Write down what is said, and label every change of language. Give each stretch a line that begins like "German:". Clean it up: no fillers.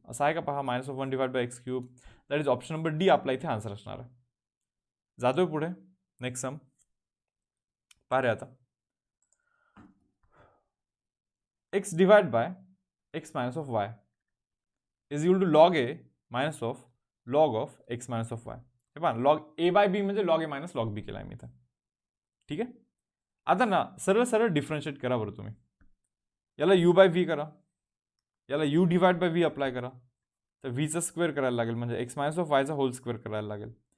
Marathi: असं आहे का पहा, minus of 1 divide by x cube, that is option number D आपला इथे आन्सर असणार आहे. जातोय पुढे नेक्स्ट सम पहा रे आता.
English: X divide by x minus of y is equal to log a minus of log of x minus of y.
Marathi: हे पहा लॉग ए बाय बी म्हणजे लॉग ए मायनस लॉग बी केला आहे मी इथं, ठीक आहे. आता ना सरळ सरळ डिफरन्शिएट करा बरं तुम्ही. याला यू बाय व्ही करा, याला you divide by V apply करा, तर व्हीचा स्क्वेअर करायला लागेल म्हणजे x minus of वायचा hole square करायला लागेल.